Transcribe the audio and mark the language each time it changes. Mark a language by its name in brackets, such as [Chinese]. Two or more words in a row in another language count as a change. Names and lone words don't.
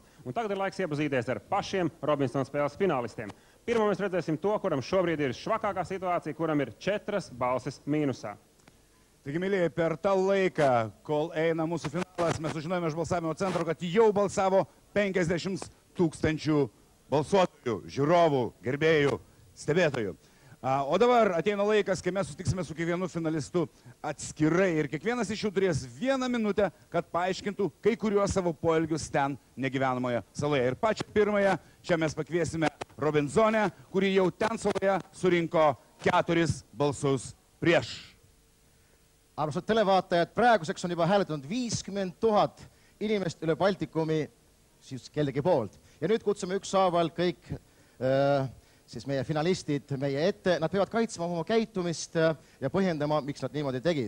[Latvian] Un tagad ir laiks iepazīties ar pašiem Robinsona spēles finālistiem. Pirmo mēs redzēsim to, kuram šobrīd ir švakākā situācija, kuram ir 4 balsis mīnusā. [Lithuanian] Taigi, mylėjai, per tą laiką, kol eina mūsų finalas, mes sužinojome iš balsavimo centro, kad jau balsavo 50 000 balsuotojų, žiūrovų, gerbėjų, stebėtojų. O dabar ateina laikas, kai mes susitiksime su kiekvienu finalistu atskirai ir kiekvienas iš jų turės 1 minutę, kad paaiškintų kai kuriuos savo poelgius ten negyvenamoje saloje. Ir pačią pirmąją čia mes pakviesime Robinsonę, kuri jau ten saloje surinko 4 balsus prieš. [Estonian] Armsad televaatajad, praeguseks on juba hääletanud 50 000 inimest üle Baltikumi siis kellegi poolt. Ja nüüd kutsume ükshaaval kõik siis meie finalistid meie ette, nad peavad kaitsema oma käitumist ja põhjendama, miks nad niimoodi tegid.